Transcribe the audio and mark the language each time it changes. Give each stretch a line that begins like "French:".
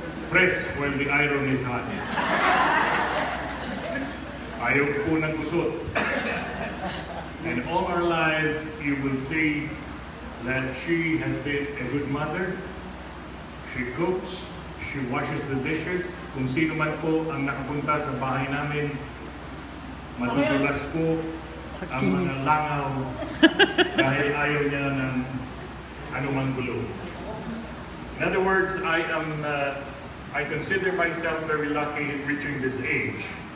English: Press while the iron is hot.
Filipino: Ayaw po ng kusot.
English: And all our lives, you will see that she has been a good mother. She cooks, she washes the dishes.
Filipino: Kung sino man po ang nakapunta sa bahay namin, madudulas po ang mga langaw dahil ayaw niya ng anumang gulo.
English: In other words, I consider myself very lucky in reaching this age.